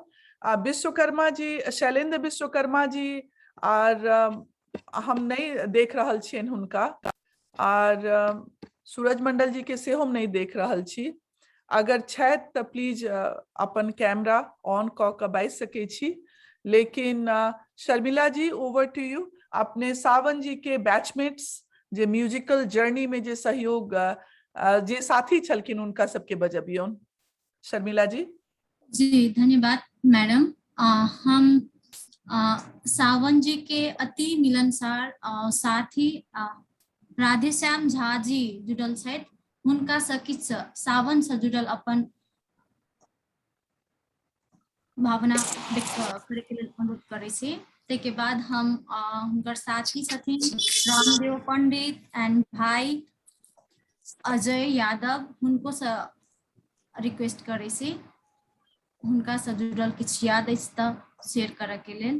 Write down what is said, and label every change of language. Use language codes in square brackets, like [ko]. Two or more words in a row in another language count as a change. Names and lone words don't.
[mai] विश्वकर्मा जी, शैलेंद्र विश्वकर्मा जी और हम नहीं देख रहल छियन हुनका, और सूरज मंडल जी के से हम नहीं देख रहल छी। अगर छथि तो प्लीज अपन कैमरा ऑन क के बाजि सकै छी। लेकिन शर्मिला जी [en] over to you. [mai] अपने सावन जी के बैचमेट्स जे [en] musical journey [mai] में जे सहयोग जे साथी छलकिन उनका सबके बजबियौन। शर्मिला जी। जी धन्यवाद मैडम। हम सावन जी के अति मिलनसार साथी राधेश्याम झा जी जुड़ल छथि, हुनका सँ किछु सावन सँ जुड़ल अपन भावना व्यक्त करे के लेल अनुरोध करै छी। ताहिके बाद हम हुनकर साथी छथिन रामदेव पंडित एंड भाई अजय यादव, हुनको सँ रिक्वेस्ट करै छी हुनका सँ जुड़ल किछु याद अछि तऽ शेयर करऽ के लेल।